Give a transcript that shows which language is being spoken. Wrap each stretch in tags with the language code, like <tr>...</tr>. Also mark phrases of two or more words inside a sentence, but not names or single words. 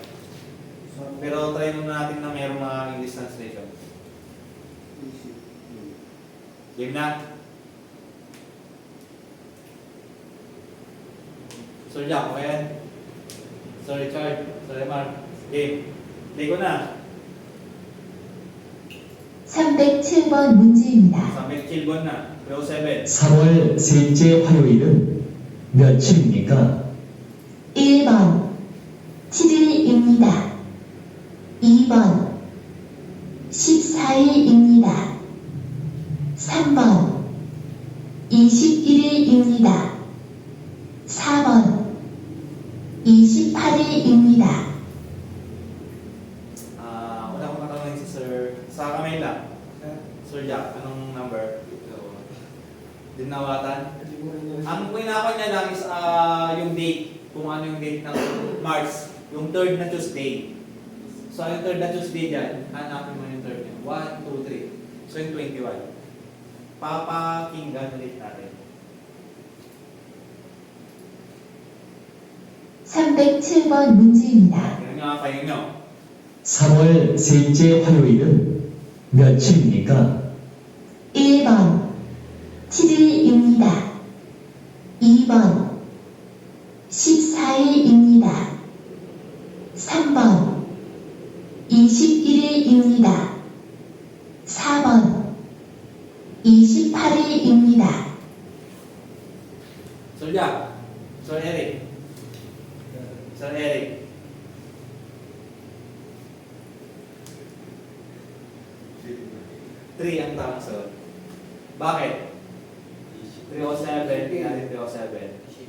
<tl>Pero try muna natin na mayroong mga</tl> <en>English translation.</en> <tl>Game na. Sir Jack, okay yan? Sir Richard, Sir Mark, game. Play ko na.</tl> <ko>307번 문제입니다.</ko> <tl>307번 na. 307.</tl> <ko>3월 셋째 화요일은 며칠입니까? 1번 7일입니다. 2번 14일입니다. 3번 21일입니다. 4번 28일입니다.</ko> <tl>Wala akong katanungin si Sir. Sa kamay lang. Sir Jack, anong number? Dinawatan? Ang pinaka niya lang is yung date. Kung ano yung date ng March. Yung third na Tuesday. So, yung third na Tuesday dyan, hanapin mo yung third niya. 1, 2, 3. So, yung 21. Papakinggan ulit natin.</tl> <ko>307번 문제입니다.</ko> <tl>Yan nga kayo nyo.</tl> <ko>3월 셋째 화요일은 며칠입니까? 1번 7일입니다. 2번 14일입니다. 3번 21일입니다. 4번 28일입니다.</ko> <tl>Sir Jack. Sir Eric. Sir Eric. Three ang tamang sagot. Bakit? 307, tingnan 307.</tl>